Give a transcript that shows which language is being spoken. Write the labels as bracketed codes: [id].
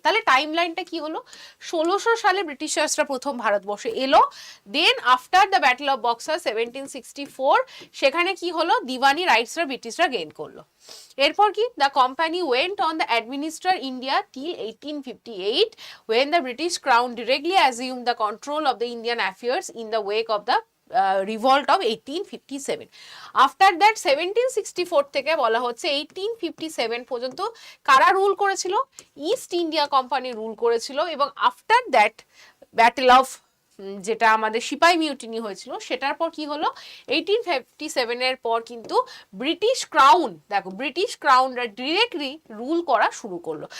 [bn] তাহলে টাইম লাইনটা কি হলো, 1600 সালে ব্রিটিশার্সরা প্রথম ভারতবর্ষে এলো। [en] then after the battle of Buxar [bn] 1764 সেখানে কি হলো, দিওয়ানি রাইটসরা ব্রিটিশরা গেইন করলো। এরপর কি, [en] The company went on the administer India till 1858 when the British Crown directly assumed the control of the Indian affairs in the wake of the revolt of 1857. After that [bn] 1764 থেকে বলা হচ্ছে 1857 পর্যন্ত কারা রুল করেছিল, ইস্ট ইন্ডিয়া কোম্পানি রুল করেছিল। এবং [en] after that battle of [bn] যেটা আমাদের সিপাই মিউটিনি হয়েছিল, সেটার পর কি হলো, 1857 এর পর কিন্তু ব্রিটিশ ক্রাউন, দেখো ব্রিটিশ ক্রাউনরা ডিরেক্টলি রুল করা শুরু করলো।